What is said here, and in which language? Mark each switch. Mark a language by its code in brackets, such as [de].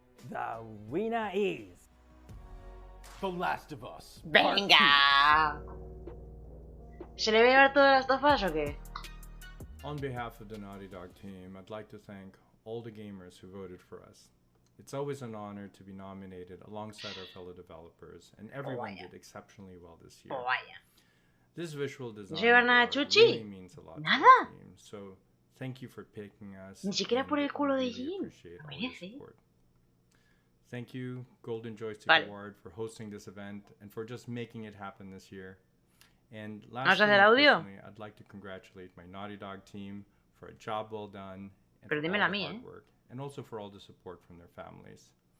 [en] The winner is... The Last of Us. [es] ¡Venga! ¿Se le va a llevar todas las tofas o qué? [en] On behalf of the Naughty Dog team, I'd like to thank all the gamers who voted for us. It's always an honor to be nominated alongside our fellow developers, and everyone did exceptionally well this year. This visual design really means a lot to the team, so thank you for picking us. [es] Ni siquiera por el culo de Jin. [en] Thank you, Golden Joystick Award, for hosting this event and for just making it happen this year. And lastly, I'd like to congratulate my Naughty Dog team for a job well done and for all the hard work, and also for all the support from their families.